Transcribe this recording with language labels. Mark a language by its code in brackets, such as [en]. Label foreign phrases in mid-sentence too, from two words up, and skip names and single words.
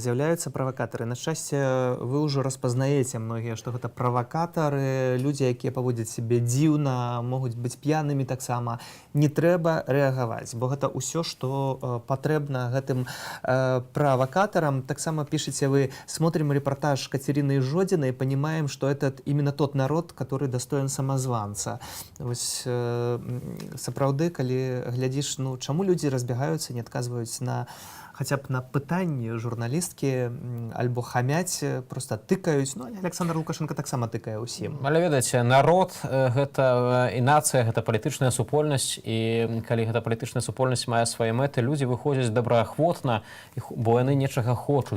[be] З'яўляюцца правакатары. На шчасце, вы ўжо распазнаеце многія, што гэта правакатары, людзі, якія паводзяць сябе дзіўна, могуць быць п'янымі таксама. Не трэба рэагаваць, бо гэта ўсё, што патрэбна гэтым правакатарам. Таксама пішыце вы, [ru] смотрим репортаж Катерины Жодиной и понимаем, что это именно тот народ, который достоин самозванца. [be] Вось, сапраўды, калі глядзіш, ну, чаму людзі разбягаюцца, не адказваюць на [ru] хотя б [be] на пытанні журналісткі альбо хамяць, просто тыкаюць. Ну, Александр Лукашенко таксама тыкае ўсім. Але ведаеце, народ гэта і нацыя, гэта палітычная супольнасць, і калі гэта палітычная супольнасць мае свае мэты, людзі выходзяць добраахвотна, бо яны нечага хочуць.